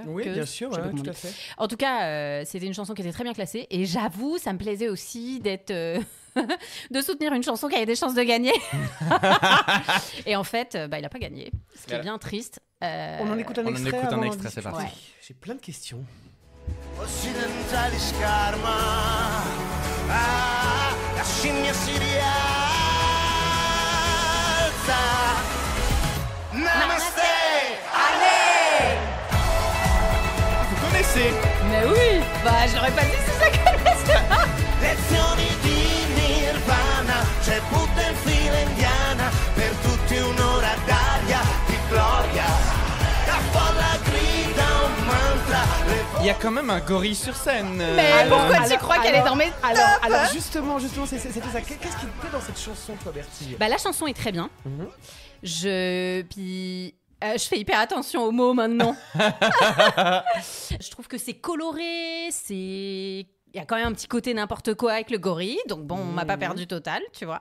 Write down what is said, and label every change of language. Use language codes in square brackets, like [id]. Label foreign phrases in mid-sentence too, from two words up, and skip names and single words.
[fr] Oui, bien sûr, tout à fait. En tout cas, c'était une chanson qui était très bien classée et j'avoue, ça me plaisait aussi d'être de soutenir une chanson qui avait des chances de gagner. Et en fait, il n'a pas gagné, ce qui est bien triste. On en écoute un extrait. C'est parti. Ouais. J'ai plein de questions. [it] Occidentalis karma, la scimmia si rialza. Namaste, [fr] allez. Vous connaissez? Mais oui, j'aurais pas dit si ça connaissait pas. [it] Lezioni di Nirvana, c'è Buddha in fila indiana, per tutti un'ora d'aria di gloria. La folla grida un mantra. [fr] Il y a quand même un gorille sur scène. Mais pourquoi tu crois qu'elle est dans mes tops? Alors justement, c'était ça. Qu'est-ce qui te plaît dans cette chanson, toi, Bertie? La chanson est très bien. Je fais hyper attention aux mots maintenant. Je trouve que c'est coloré, il y a quand même un petit côté n'importe quoi avec le gorille, donc bon, on m'a pas perdu total, tu vois.